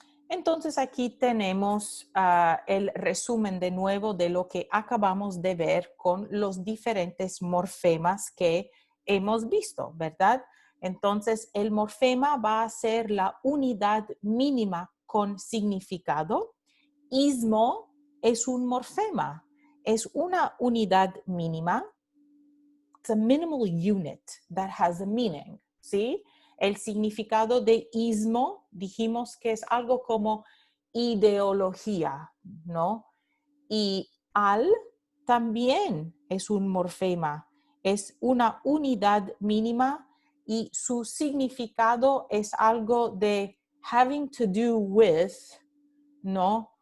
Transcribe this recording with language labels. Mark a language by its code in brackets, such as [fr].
[es] Entonces aquí tenemos el resumen de nuevo de lo que acabamos de ver con los diferentes morfemas que hemos visto, ¿verdad? Entonces el morfema va a ser la unidad mínima con significado. Ismo es un morfema, es una unidad mínima. [en] It's a minimal unit that has a meaning, ¿sí? [es] El significado de ismo, dijimos que es algo como ideología, ¿no? Y al también es un morfema, es una unidad mínima y su significado es algo de [en] having to do with, [es] ¿no?